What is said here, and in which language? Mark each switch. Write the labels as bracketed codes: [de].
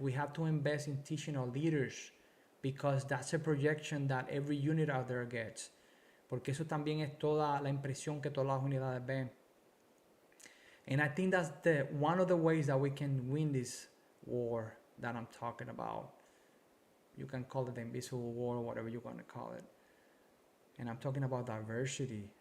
[en] We have to invest in teaching our leaders because that's a projection that every unit out there gets. [es] Porque eso también es toda la impresión que todas las unidades ven. [en] And I think that's one of the ways that we can win this war that I'm talking about. You can call it the invisible war or whatever you want to call it. And I'm talking about diversity.